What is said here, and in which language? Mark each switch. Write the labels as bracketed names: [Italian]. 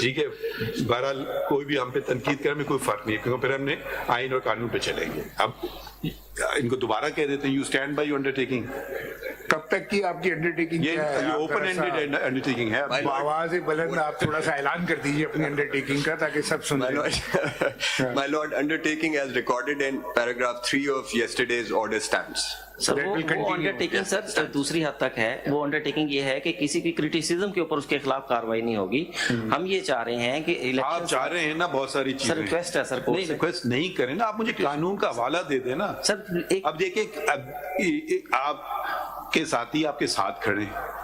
[Urdu] ٹھیک ہے, بہرحال کوئی بھی ہم پہ تنقید کرنے میں کوئی فرق نہیں ہے, کیونکہ پھر ہم نے آئین اور قانون پہ چلیں گے. اب ان کو دوبارہ کہہ دیتے ہیں you stand by your undertaking. کب تک کی آپ کی انڈرٹیکنگ؟ یہ اوپن اینڈڈ انڈرٹیکنگ ہے. آواز بلند, آپ تھوڑا سا اعلان کر دیجیے اپنی انڈرٹیکنگ کا تاکہ سب سن لیں. [English] My lord, undertaking as recorded in paragraph 3 of yesterday's order stands. [Urdu] سر وہ انڈرٹیکنگ سر دوسری حد تک ہے. وہ انڈرٹیکنگ یہ ہے کہ کسی کی کرٹیسزم کے اوپر اس کے خلاف کاروائی نہیں ہوگی. ہم یہ چاہ رہے ہیں کہ آپ چاہ رہے ہیں نا بہت ساری چیزیں. سر ریکویسٹ ہے سر, نہیں ریکویسٹ نہیں کریں نا, آپ مجھے قانون کا حوالہ دے دیں نا سر. اب دیکھیں آپ کے ساتھی آپ کے ساتھ کھڑے ہیں